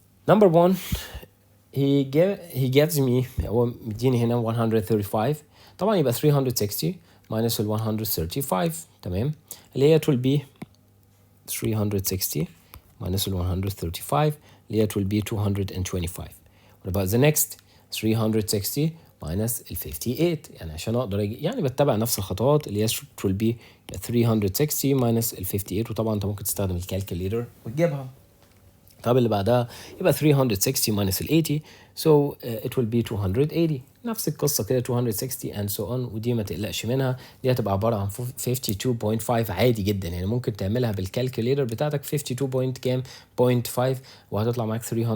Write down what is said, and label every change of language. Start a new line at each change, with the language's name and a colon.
English: Number one he gives me
Arabic: هو مديني هنا 135 طبعا يبقى
English: 360 minus 135
Arabic: تمام اللي هي
English: it will be 360 minus 135
Arabic: اللي هي
English: it will be 225. What about the next 360 minus 58
Arabic: يعني عشان اقدر يعني بتبع نفس الخطوات اللي هي
English: it will be 360 minus 58
Arabic: وطبعا انت ممكن تستخدم الكالكوليتر وتجيبها. طب اللي بعدها يبقى
English: 360 minus 80 so it will be 280.
Arabic: نفس القصة كده 260 and so on ودي ما تقلقش منها. دي هتبقى عبارة عن 52.5 عادي جدا يعني ممكن تعملها بالكالكوليتر بتاعتك 52.5 وهتطلع معاك 307.5.